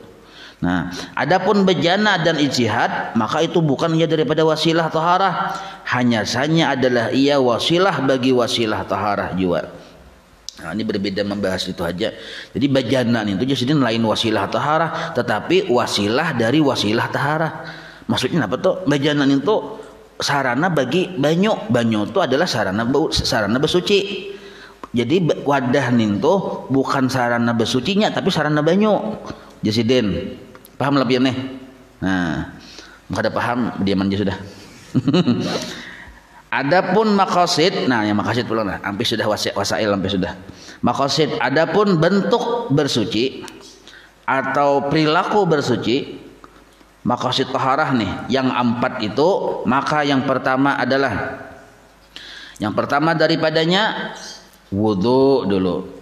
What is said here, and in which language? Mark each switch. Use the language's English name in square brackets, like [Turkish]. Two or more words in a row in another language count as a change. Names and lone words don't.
[Indonesian] Nah, adapun bejana dan ijtihad maka itu bukan ia daripada wasilah taharah, hanya saja adalah ia wasilah bagi wasilah taharah juga. Nah, ini berbeda membahas itu aja. Jadi bejana itu jadi lain wasilah taharah, tetapi wasilah dari wasilah taharah. Maksudnya apa tuh? [Banjar] Bejanan itu sarana bagi banyu. Banyu itu adalah sarana bersuci. Jadi wadah ninto bukan sarana bersucinya tapi sarana banyu. Jasiden. Paham lebih nih? Nah, kada paham diaman aja sudah. [Indonesian] Adapun maqasid, nah yang maqasid pula lah, hampir sudah wasail hampir sudah. Maqasid, adapun bentuk bersuci atau perilaku bersuci, [Arabic] maqasid taharah [Indonesian] nih, yang 4 itu, maka yang pertama daripadanya wudu dulu.